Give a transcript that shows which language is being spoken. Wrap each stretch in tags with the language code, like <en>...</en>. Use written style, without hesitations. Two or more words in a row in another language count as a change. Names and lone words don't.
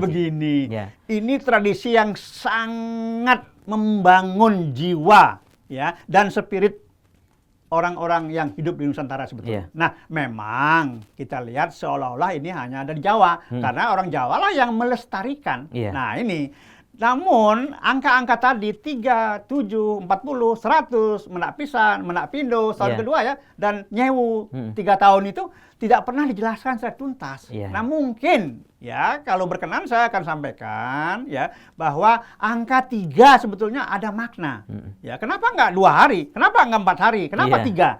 <id>Jadi begini, ini tradisi yang sangat membangun jiwa ya dan spirit orang-orang yang hidup di Nusantara sebetulnya. Nah, memang kita lihat seolah-olah ini hanya ada di Jawa karena orang Jawa lah yang melestarikan. Nah, ini namun angka-angka tadi 3, 7, 40, 100,</id> <jv>menak pisan, menak pindo,</jv> <id>tahun kedua ya, dan nyewu 3 tahun itu tidak pernah dijelaskan secara tuntas. Nah, mungkin ya kalau berkenan saya akan sampaikan ya bahwa angka 3 sebetulnya ada makna. Ya, kenapa nggak 2 hari? Kenapa nggak 4 hari? Kenapa 3?</id>